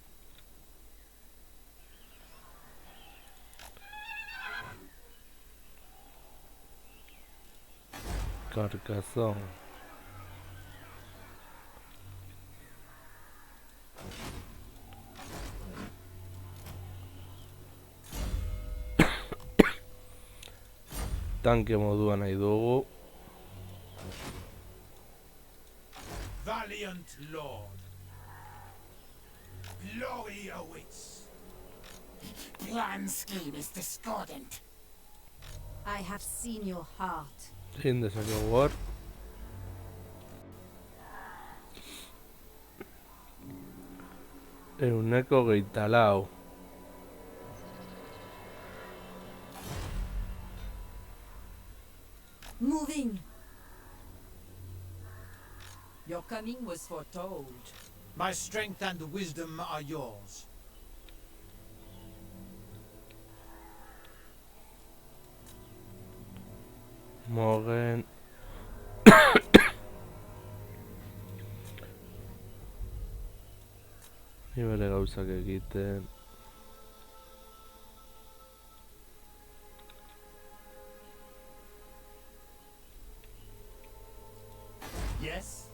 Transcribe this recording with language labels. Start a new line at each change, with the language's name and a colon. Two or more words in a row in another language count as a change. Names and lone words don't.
Basque: Carcazón. Tanke moduan nahi dugu.
English: Valiant lord. Glory awaits. Plan scheme is discordant. I have seen your heart.
Basque: Zein dezakegu hor. Ehuneko 24.
English: Moving. Your coming was foretold. My strength and wisdom are yours.
Basque: Morgen. Ni bere gauzak egiten.
English: Yes?